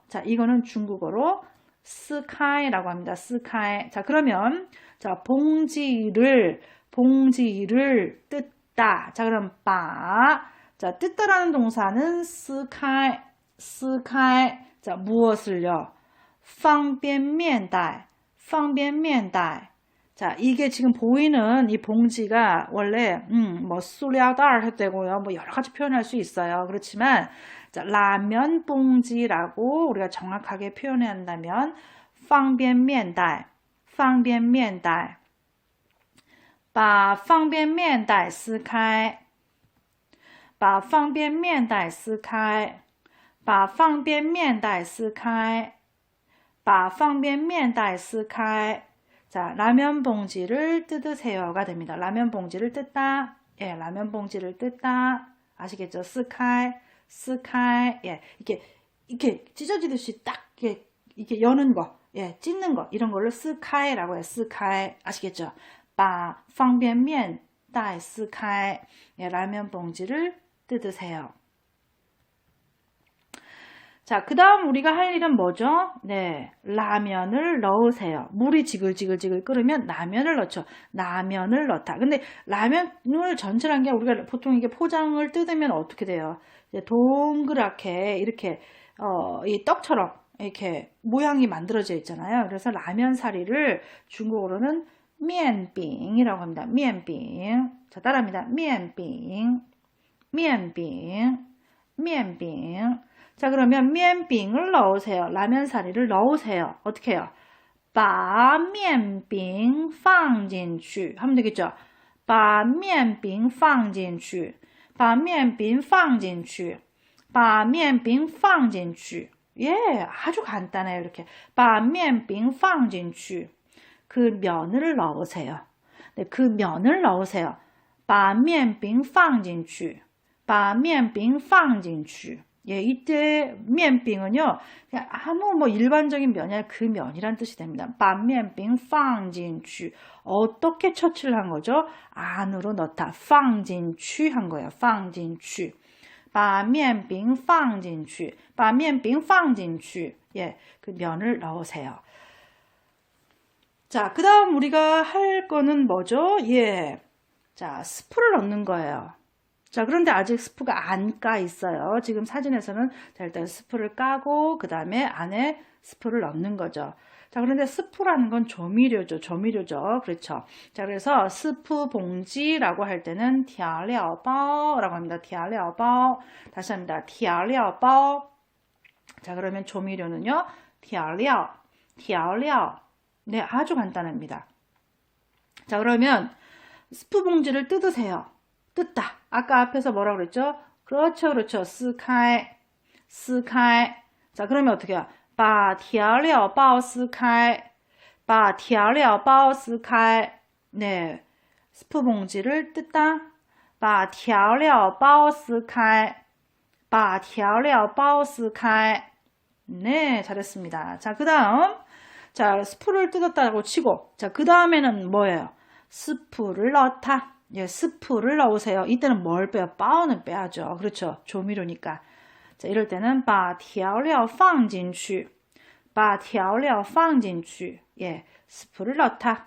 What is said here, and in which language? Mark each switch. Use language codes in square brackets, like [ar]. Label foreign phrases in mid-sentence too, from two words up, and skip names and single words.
[ko] 자, 이거는 중국어로 스카이라고 합니다. 스카이. 자, 그러면 자, 봉지를 뜯다. 자, 그럼 바. 자, 뜯다라는 동사는 스카이. 자, 무엇을요? [zh] 方便面袋. [ko] 자, 이게 지금 보이는 이 봉지가 원래 뭐 塑料袋 해도 되고요. 뭐 여러 가지 표현할 수 있어요. 그렇지만 자, 라면 봉지라고 우리가 정확하게 표현해야 한다면 [zh] 方便面袋把方便面袋撕开把方便面袋撕开 [ko] 把方便面袋撕开把方便面袋撕开 자, 라면 봉지를 뜯으세요가 됩니다. 라면 봉지를 뜯다. 예, 라면 봉지를 뜯다. 아시겠죠? 스카이. 예, 이렇게 이렇게 찢어지듯이 딱 이렇게 여는 거, 예, 찢는 거 이런 걸로 스카이라고 해요. 스카이 아시겠죠? [zh] 把方便面袋撕开 [ko] 예, 라면 봉지를 뜯으세요. 자, 그 다음 우리가 할 일은 뭐죠? 네, 라면을 넣으세요. 물이 지글지글 끓으면 라면을 넣죠. 라면을 넣다. 근데 라면을 전체를 한 게 우리가 보통 이게 포장을 뜯으면 어떻게 돼요? 이제 동그랗게 이렇게 이 떡처럼 이렇게 모양이 만들어져 있잖아요. 그래서 라면 사리를 중국어로는 面饼 이라고 합니다. [zh] 面饼. [ko] 자, 따라합니다. [zh] 面饼,面饼,面饼. [ko] 자, 그러면 面饼을 넣으세요. 라면 사리를 넣으세요. 어떻게 해요? [zh] 把面饼放进去 [ko] 하면 되겠죠? [zh] 把面饼放进去把面饼放进去把面饼放进去 [ko] 예, 아주 간단해요. 이렇게 [zh] 把面饼放进去 [ko] 그 면을 넣으세요. 네, 그 면을 넣으세요. [zh] 把面饼放进去把面饼放进去 [ko] 예, 이때 面饼은요, 그냥 아무 뭐 일반적인 면이 아니라 그 면이란 뜻이 됩니다. [zh] 把面饼放进去 [ko] 어떻게 처치를 한 거죠? 안으로 넣다. 放进去 한 거예요. [zh] 放进去把面饼放进去把面饼放进去 [ko] 예, 그 면을 넣으세요. 자, 그 다음 우리가 할 거는 뭐죠? 예, 자, 스프를 넣는 거예요. 자, 그런데 아직 스프가 안 까 있어요. 지금 사진에서는 자, 일단 스프를 까고 그 다음에 안에 스프를 넣는 거죠. 자, 그런데 스프라는 건 조미료죠. 조미료죠. 그렇죠. 자, 그래서 스프 봉지라고 할 때는 调料包 라고 합니다. [zh] 调料包. [ko] 다시 합니다. [zh] 调料包. [ko] 자, 그러면 조미료는요. [zh] 调料,调料. [ko] 네, 아주 간단합니다. 자, 그러면 스프 봉지를 뜯으세요. 뜯다. 아까 앞에서 뭐라고 그랬죠? 그렇죠, 그렇죠. [zh] 撕开,撕开. [ko] 자, 그러면 어떻게 해요? [zh] 把调料包撕开,把调料包撕开. [ko] 네, 스프 봉지를 뜯다. [zh] 把调料包撕开,把调料包撕开. [ko] 네, 잘했습니다. 자, 그 다음. 자, 스프를 뜯었다고 치고. 자, 그 다음에는 뭐예요? 스프를 넣다. 예, 스프를 넣으세요. 이때는 뭘 빼요? 바오는 빼야죠. 그렇죠. 조미료니까. 자, 이럴 때는 [zh] 把调料放进去把调料放进去 [ko] 예, 스프를 넣다.